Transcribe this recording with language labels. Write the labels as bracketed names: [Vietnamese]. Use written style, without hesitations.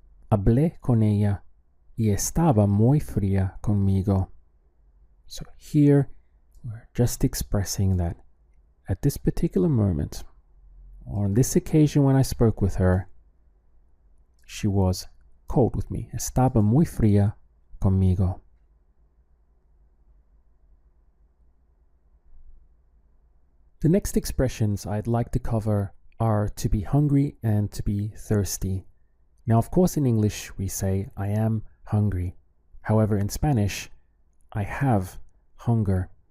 [Spanish] Hablé con ella y estaba muy fría conmigo. [English] So here we're just expressing that at this particular moment, or on this occasion when I spoke with her, she was cold with me. [Spanish] Estaba muy fría conmigo. [English] The next expressions I'd like to cover are to be hungry and to be thirsty. Now, of course, in English, we say, I am hungry. However, in Spanish, I have hunger.